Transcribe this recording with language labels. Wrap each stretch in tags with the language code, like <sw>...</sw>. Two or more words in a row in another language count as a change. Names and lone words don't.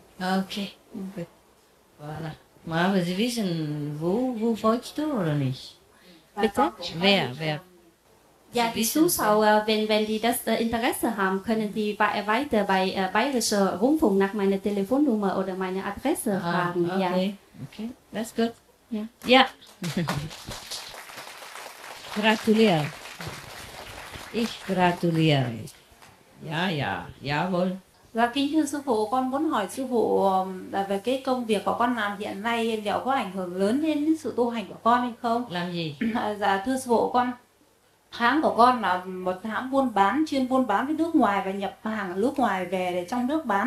<de>Okay, gut. Voilà. Aber Sie wissen, wo folgst du oder nicht? Bitte? Wer? Ja, die Zuschauer, wenn die das Interesse haben, können die weiter bei Bayerischer Rundfunk nach meiner Telefonnummer oder meiner Adresse fragen.</de> <en>Okay, okay, that's good.</en> <de>Ja. Ja. Gratuliere. Ich gratuliere. Ja, jawohl.</de> <vi>Và kính thưa sư phụ, con muốn hỏi sư phụ về cái công việc của con làm hiện nay liệu có ảnh hưởng lớn đến sự tu hành của con hay không? Làm gì? Dạ thưa sư phụ, hãng của con là một hãng buôn bán, chuyên buôn bán với nước ngoài và nhập hàng ở nước ngoài về để trong nước bán.</vi>